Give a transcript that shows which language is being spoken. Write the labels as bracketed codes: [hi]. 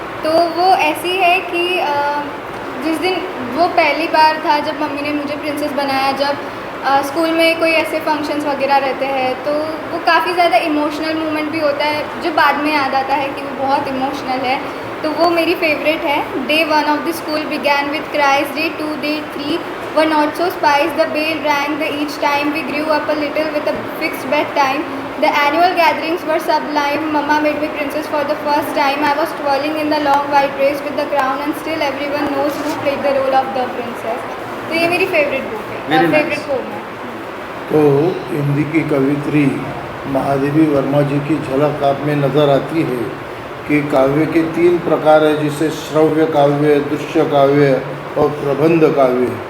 [hi] तो वो ऐसी है कि जिस दिन वो पहली बार था जब मम्मी ने मुझे प्रिंसेस बनाया, जब स्कूल में कोई ऐसे फंक्शंस वगैरह रहते हैं, तो वो काफ़ी ज़्यादा इमोशनल मोमेंट भी होता है जो बाद में याद आता है कि वो बहुत इमोशनल है। तो वो मेरी फेवरेट है। [en] Day 1 of the school began with cries, Day 2, Day 3 were not so spice, the bell rang each time we grew up a little with a fixed bedtime. The annual gatherings were sublime, Mama made me princess for the first time. I was twirling in the long white dress with the crown and still everyone knows who played the role of the princess. [hi] तो ये मेरी favourite book है, favourite pome है। तो हिंदी की कवित्री महादेवी वर्मा जी की झलक आप में नज़र आती है कि काव्य के 3 प्रकार है, जिसे श्रव्य काव्य, दृश्य काव्य और प्रबंध काव्य।